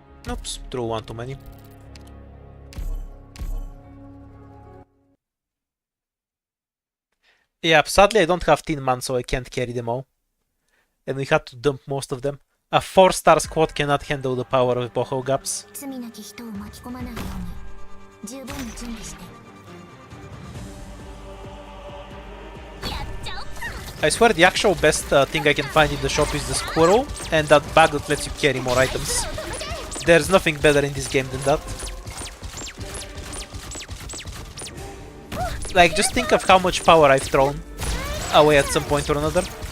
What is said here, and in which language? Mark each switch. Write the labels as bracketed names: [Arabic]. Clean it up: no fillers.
[English] Oops, threw one too many. Yeah, sadly I don't have Tin Man, so I can't carry them all. And we had to dump most of them. A 4-star squad cannot handle the power of Boho Gaps. [Japanese] 罪なき人を巻き込まないように十分に準備して。やっちゃおっか。 [English] I swear the actual best thing I can find in the shop is the squirrel and that bag that lets you carry more items. There's nothing better in this game than that. Like, just think of how much power I've thrown away at some point or another.